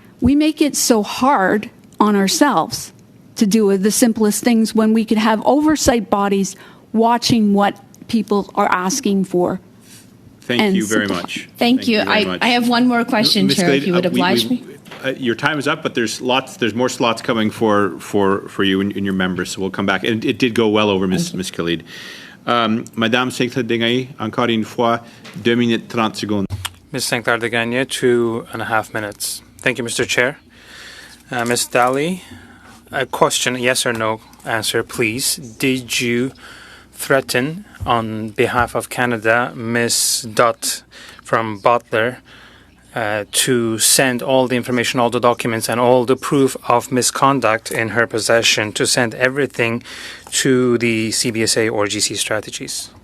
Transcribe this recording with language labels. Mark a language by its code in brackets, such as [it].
[en] We make it so hard on ourselves to do the simplest things when we could have oversight bodies watching what people are asking for. Thank you very much. Thank you. I have one more question, Chair, if you would oblige me. Your time is up, but there's more slots coming for you and your members, so we'll come back. And it did go well over, Ms. Khalid. [fr] Madame Sinclair-Degagné, encore une fois, 2 minutes 30 secondes. [en] Ms. Sinclair-Degagné, 2.5 minutes. Thank you, Mr. Chair. Ms. Daly, a question, yes or no answer, please. Did you threaten, on behalf of Canada, Ms. Dutt from Butler, to send all the information, all the documents, and all the proof of misconduct in her possession, to send everything to the CBSA or GC Strategies?